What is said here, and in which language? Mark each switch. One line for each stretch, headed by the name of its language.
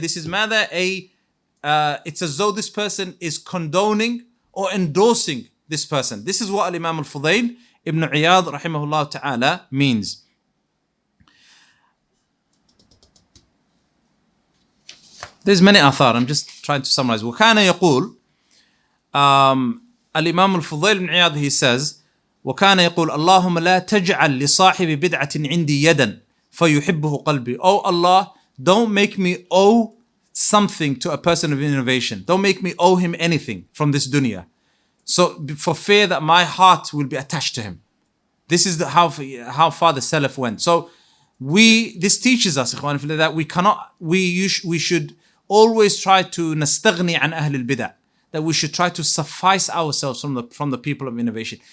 English: This is ماذا? It's as though this person is condoning or endorsing this person. This is what Imam al-Fudayl ibn Iyad rahimahullah ta'ala means. There's many athar. I'm just trying to summarize.
Arabic: وكان يقول الإمام الفضيل بن عياض,
English: he says,
Arabic: وكان يقول اللهم لا تجعل لصاحب بدعة عندي يدا فيحبه قلبي.
English: Oh Allah, don't make me owe something to a person of innovation. Don't make me owe him anything from this dunya. So for fear that my heart will be attached to him. This is how far the Salaf went. So this teaches us, ikhwan fillah, that we should always try to nastaghni an Ahlul-Bid'ah, that we should try to suffice ourselves from the people of innovation.